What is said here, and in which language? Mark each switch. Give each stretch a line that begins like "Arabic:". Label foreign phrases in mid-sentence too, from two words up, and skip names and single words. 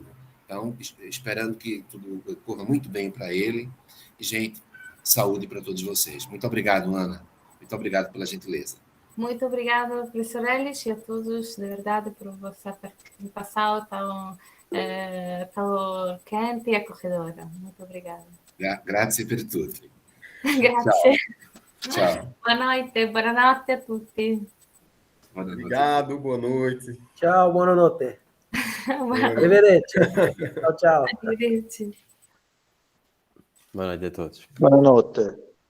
Portuguese: Então, esperando que tudo corra muito bem para ele. E, gente, saúde para todos vocês. Muito obrigado, Ana. Muito obrigado pela gentileza. Muito obrigada, professor Elis, e a todos, de verdade, por vossa participação tão quente e acolhedora. Muito obrigada.
Italian: Grazie per tutti. Grazie.
Portuguese: Tchau.
Italian: Buonanotte a tutti.
Portuguese: Obrigado, boa noite. Tchau, boa noite. Arrivederci. Tchau, tchau.
Italian: Arrivederci.
Portuguese: Boa noite a todos. Boa noite.